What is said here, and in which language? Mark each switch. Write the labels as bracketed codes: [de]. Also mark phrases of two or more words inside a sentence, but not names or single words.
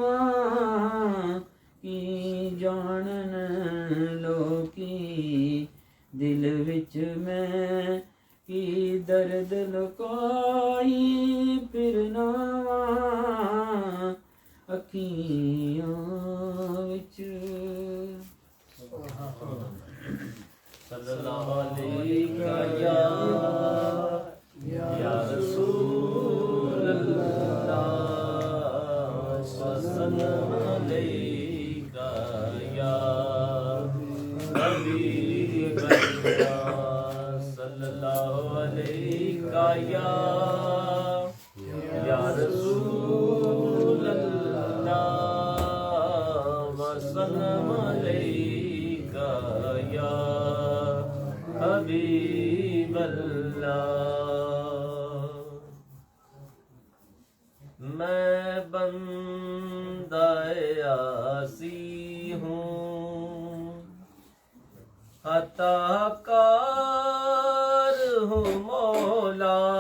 [pa] ਕੀ ਜਾਣਨ ਲੋਕੀ ਦਿਲ ਵਿੱਚ ਮੈਂ ਕੀ ਦਰਦ ਲੁਕਾਈ ਫਿਰਨਾ। ਅੱਖੀਆਂ ਵਿੱਚ [ar] صلى الله عليه يا رسول الله صلى الله عليه يا حبيب الله صلى الله عليه يا رسول الله صلى الله عليه يا حبيب الله. [ur] میں بندۂ عاصی ہوں خطاکار ہوں مولا.